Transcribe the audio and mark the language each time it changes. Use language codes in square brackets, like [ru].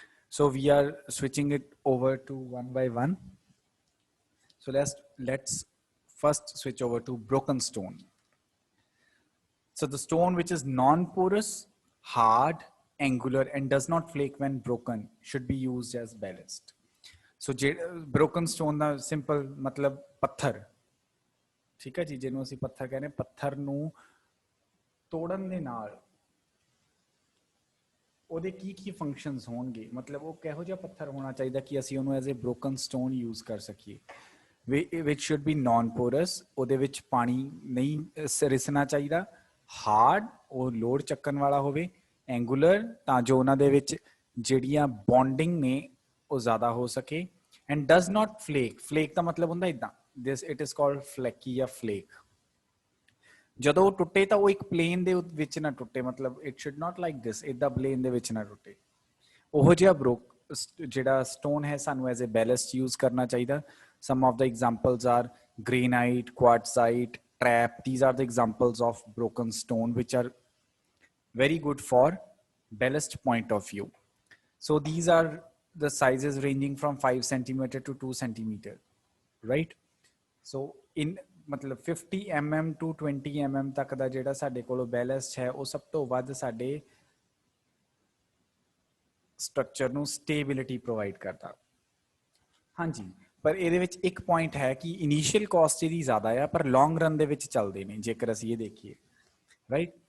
[en] So we are switching it over to one by one. So let's first switch over to broken stone. So the stone which is non-porous, hard, angular, and does not flake when broken should be used as ballast. [pa] So broken stone ਦਾ simple ਮਤਲਬ ਪੱਥਰ, ਠੀਕ ਹੈ ਜੀ, ਜਿਹਨੂੰ ਅਸੀਂ ਪੱਥਰ ਕਹਿੰਦੇ, ਪੱਥਰ ਨੂੰ ਤੋੜਨ ਦੇ ਨਾਲ ਉਹਦੇ ਕੀ ਫੰਕਸ਼ਨਸ ਹੋਣਗੇ, ਮਤਲਬ ਉਹ ਕਿਹੋ ਜਿਹਾ ਪੱਥਰ ਹੋਣਾ ਚਾਹੀਦਾ ਕਿ ਅਸੀਂ ਉਹਨੂੰ [en] as a broken stone use [pa] ਕਰ ਸਕੀਏ, [en] which should be non porous, [pa] ਉਹਦੇ ਵਿੱਚ ਪਾਣੀ ਨਹੀਂ ਰਿਸਣਾ ਚਾਹੀਦਾ, ਹਾਰਡ, ਉਹ ਲੋਡ ਚੱਕਣ ਵਾਲਾ ਹੋਵੇ, ਐਂਗੂਲਰ, ਤਾਂ ਜੋ ਉਹਨਾਂ ਦੇ ਵਿੱਚ ਜਿਹੜੀਆਂ ਬੌਂਡਿੰਗ ਨੇ ਉਹ ਜ਼ਿਆਦਾ ਹੋ ਸਕੇ, [en] And does not flake. [pa] Flake ਦਾ ਮਤਲਬ ਹੁੰਦਾ ਇੱਦਾਂ, [en] this it is called flaky [pa] ਜਾਂ ਫਲੇਕ। ਜਦੋਂ ਟੁੱਟੇ ਤਾਂ ਉਹ ਇੱਕ ਪਲੇਨ ਦੇ ਵਿੱਚ ਨਾ ਟੁੱਟੇ, ਮਤਲਬ [en] it should not like this, [pa] ਇਦਾਂ ਪਲੇਨ ਦੇ ਵਿੱਚ ਨਾ ਟੁੱਟੇ। ਉਹੋ ਜਿਹਾ ਜਿਹੜਾ ਸਟੋਨ ਹੈ ਸਾਨੂੰ [en] as a ballast [pa] ਯੂਜ਼ ਕਰਨਾ ਚਾਹੀਦਾ। [en] Some of the examples are granite, quartzite, trap. These are the examples of broken stone which are very good for ballast point of view. So these are the sizes ranging from 5 centimeter to 2 centimeter, right? [pa] So in ਮਤਲਬ 50 mm to 20 mm ਤੱਕ ਦਾ ਜਿਹੜਾ ਸਾਡੇ ਕੋਲ ਬੈਲਸਟ ਹੈ ਉਹ ਸਭ ਤੋਂ ਵੱਧ ਸਾਡੇ ਸਟਰਕਚਰ ਨੂੰ ਸਟੇਬਿਲਿਟੀ ਪ੍ਰੋਵਾਈਡ ਕਰਦਾ। ਹਾਂਜੀ, ਪਰ ਇਹਦੇ ਵਿੱਚ ਇੱਕ ਪੁਆਇੰਟ ਹੈ ਕਿ ਇਨੀਸ਼ੀਅਲ ਕਾਸਟ ਇਹਦੀ ਜ਼ਿਆਦਾ ਆ, ਪਰ ਲੌਂਗ ਰਨ ਦੇ ਵਿੱਚ ਚੱਲਦੇ ਨੇ ਜੇਕਰ ਅਸੀਂ ਇਹ ਦੇਖੀਏ, ਰਾਈਟ।